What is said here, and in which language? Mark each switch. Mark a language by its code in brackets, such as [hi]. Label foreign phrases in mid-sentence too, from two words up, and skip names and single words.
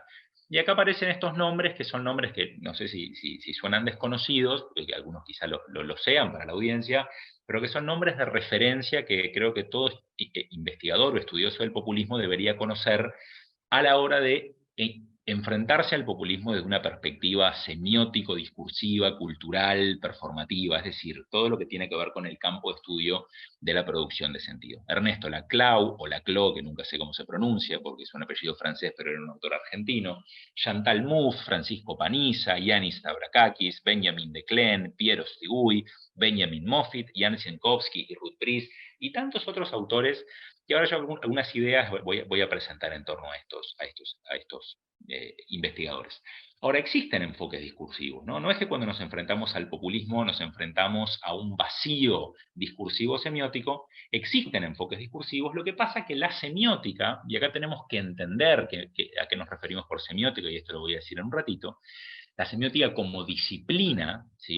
[es] Y acá aparecen estos nombres, que son nombres que no sé si suenan desconocidos, que algunos quizá lo sean para la audiencia, pero que son nombres de referencia que creo que todo investigador o estudioso del populismo debería conocer a la hora de enfrentarse al populismo desde una perspectiva semiótico, discursiva, cultural, performativa, es decir, todo lo que tiene que ver con el campo de estudio de la producción de sentido. Ernesto Laclau, o Laclau, que nunca sé cómo se pronuncia, porque es un apellido francés, pero era un autor argentino, Chantal Mouffe, Francisco Paniza, Yanis Stavrakakis, Benjamin Declen, Piero Stigui, Benjamin Moffitt, Jan Sienkowski y Ruth Priest, y tantos otros autores Y ahora yo algunas ideas voy a presentar en torno a estos investigadores. Ahora, existen enfoques discursivos, ¿no? No es que cuando nos enfrentamos al populismo nos enfrentamos a un vacío discursivo semiótico, existen enfoques discursivos, lo que pasa es que la semiótica, y acá tenemos que entender a qué nos referimos por semiótica, y esto lo voy a decir en un ratito, la semiótica como disciplina, ¿sí?